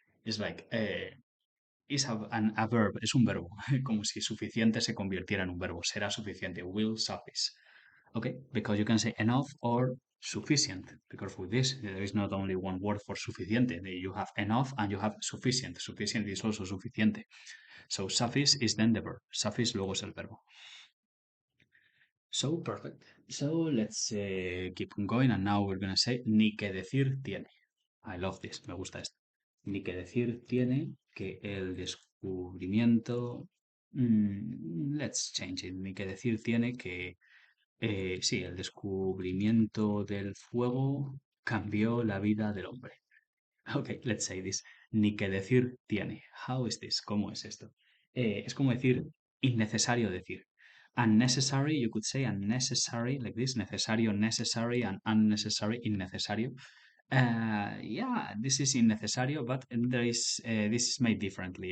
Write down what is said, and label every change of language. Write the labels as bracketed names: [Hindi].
[English] It's like, is a verb, [Spanish] es un verbo, como si suficiente se convirtiera en un verbo. Será suficiente, [English] will suffice. Okay, because you can say enough or sufficient, because with this there is not only one word for suficiente. You have enough and you have sufficient. Sufficient is also suficiente. So suffice is then the verb. [Spanish] Suffice luego es el verbo. [English] So perfect. So let's keep going, and now we're gonna say [Spanish] ni que decir tiene. [English] I love this, [Spanish] me gusta esto. Ni que decir tiene que el descubrimiento. [English] Let's change it. [Spanish] Ni que decir tiene que sí, el descubrimiento del fuego cambió la vida del hombre. [English] Ok, let's say this. [Spanish] Ni que decir tiene. [English] How is this? [Spanish] ¿Cómo es esto? Es como decir innecesario decir. [English] Unnecessary, you could say unnecessary, like this. Necesario, necessary, and unnecessary, innecesario. Yeah, this is innecesario, but this is made differently.